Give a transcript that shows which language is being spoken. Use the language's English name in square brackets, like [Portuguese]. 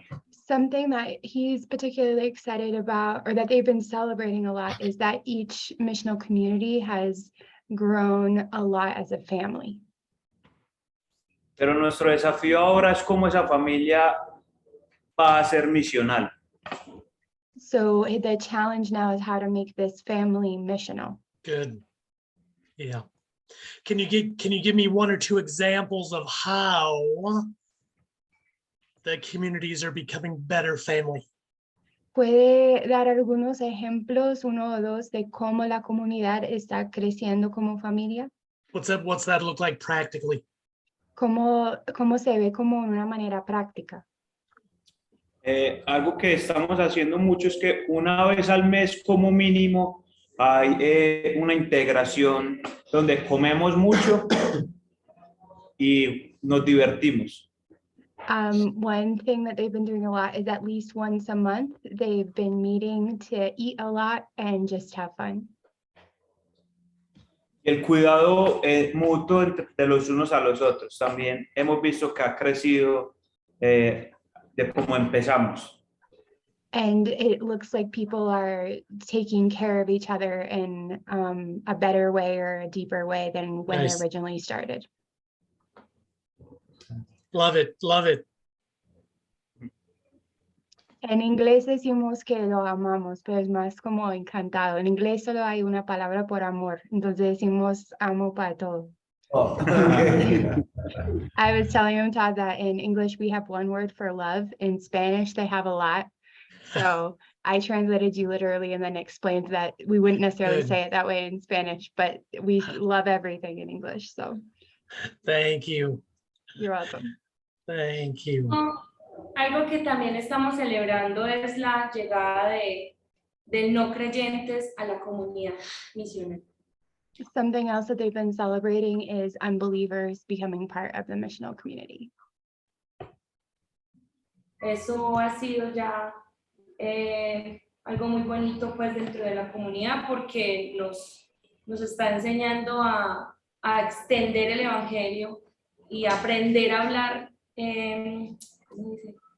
[English] Something that he's particularly excited about, or that they've been celebrating a lot, is that each missional community has grown a lot as a family. [Spanish] Pero nuestro desafío ahora es cómo esa familia va a ser misional. [English] So the challenge now is how to make this family missional. good. Yeah. Can you give me one or two examples of how the communities are becoming better family? [Spanish] ¿Puede dar algunos ejemplos, uno o dos, de cómo la comunidad está creciendo como familia? [English] What's that look like practically? [Spanish] ¿Cómo se ve como una manera práctica? Algo que estamos haciendo mucho es que una vez al mes como mínimo hay una integración donde comemos mucho y nos divertimos. [English] One thing that they've been doing a lot is at least once a month, they've been meeting to eat a lot and just have fun. [Spanish] El cuidado mutuo de los unos a los otros. También hemos visto que ha crecido de cómo empezamos. [English] And it looks like people are taking care of each other in a better way or a deeper way than when Nice. they originally started. Love it. Love it. [Spanish] En inglés decimos que lo amamos, pero es más como encantado. En inglés solo hay una palabra por amor, entonces decimos amo para todo. [English] Oh, okay. I was telling him, Todd, that in English we have one word for love. In Spanish they have a lot. So I translated you literally and then explained that we wouldn't necessarily Good. say it that way in Spanish, but we love everything in English. So Thank you. you're welcome. Thank you. [Spanish] Algo que también estamos celebrando es la llegada de no creyentes a la comunidad misional. [English] Something else that they've been celebrating is unbelievers becoming part of the missional community. [Spanish] Eso ha sido ya algo muy bonito pues dentro de la comunidad porque nos está enseñando a extender el evangelio y aprender a hablar ¿cómo dice?